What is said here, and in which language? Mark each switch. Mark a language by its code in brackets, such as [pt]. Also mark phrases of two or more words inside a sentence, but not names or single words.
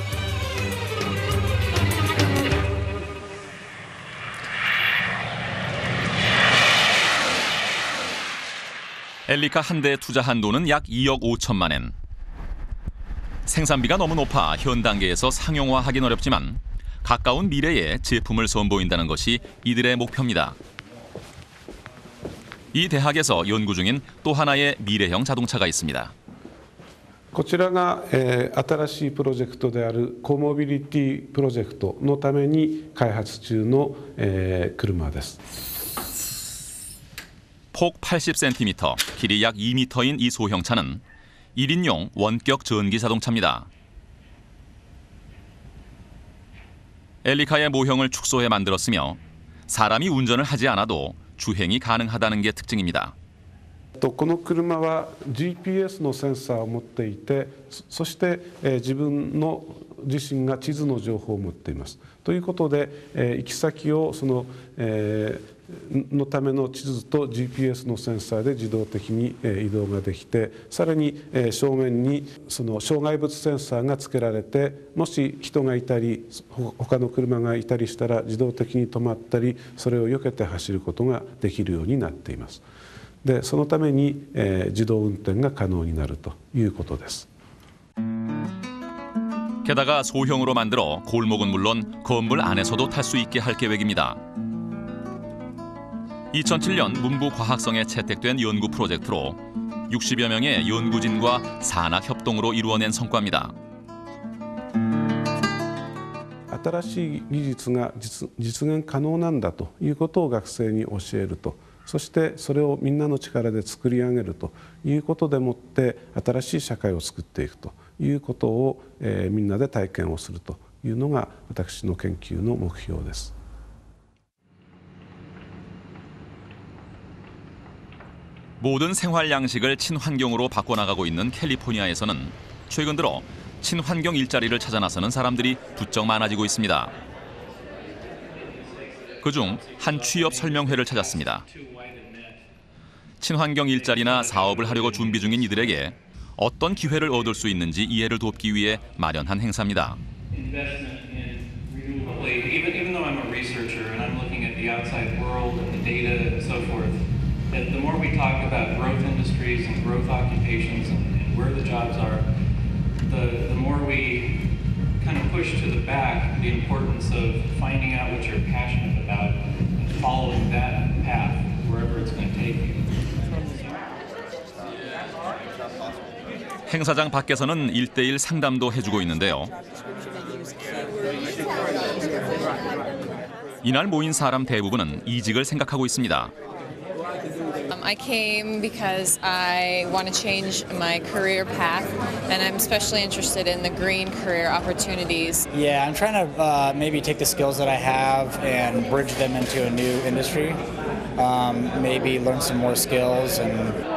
[ko] 엘리카 한 대에 투자한 돈은 약 2억 5천만 엔. 생산비가 너무 높아 현 단계에서 상용화하긴 어렵지만 가까운 미래에 제품을 선보인다는 것이 이들의 목표입니다. 이 대학에서 연구 중인 또 하나의 미래형 자동차가 있습니다. [ja] こちらが新しいプロジェクトであるコモビリティプロジェクトのために開発中の車です。 [ko] 폭 80cm, 길이 약 2m인 이 소형차는 1인용 원격 전기 자동차입니다. 엘리카의 모형을 축소해 만들었으며 사람이 운전을 하지 않아도 주행이 가능하다는 게 특징입니다. [ja] この車は GPS のセンサーを持っていて、そして自分の自身が地図の情報を持っています。ということで行き先をのための地図と GPS のセンサーで自動的に移動ができて、さらに正面にその障害物センサーがつけられて、もし人がいたり他の車がいたりしたら自動的に止まったり、それを避けて走ることができるようになっています。でそのために自動運転が可能になるということです。 [ko] 게다가 소형으로 만들어 골목은 물론 건물 안에서도 탈 수 있게 할 계획입니다. 2007년 문부 과학성에 채택된 연구 프로젝트로 60여 명의 연구진과 산학 협동으로 이루어낸 성과입니다. [ja] 新しい技術が実現可能なんだということを学生に教えると、そしてそれをみんなの力で作り上げるということでもって新しい社会を作っていくということをみんなで体験をするというのが私の研究の目標です。 [ko] 모든 생활 양식을 친환경으로 바꿔나가고 있는 캘리포니아에서는 최근 들어 친환경 일자리를 찾아 나서는 사람들이 부쩍 많아지고 있습니다. 그중 한 취업 설명회를 찾았습니다. 친환경 일자리나 사업을 하려고 준비 중인 이들에게 어떤 기회를 얻을 수 있는지 이해를 돕기 위해 마련한 행사입니다. [en] Even though I'm a researcher and I'm looking at the outside world and the data and so forth, that the more we talk about growth industries and growth occupations and where the jobs are, the more we kind of push to the back the importance of finding out what you're passionate about and following that path wherever it's going to take you. [ko] 행사장 밖에서는 1대1 상담도 해주고 있는데요. 이날 모인 사람 대부분은 이직을 생각하고 있습니다. [en] I came because I want to change my career path, and I'm especially interested in the green career opportunities. Yeah, I'm trying to maybe take the skills that I have and bridge them into a new industry. Maybe learn some more skills and.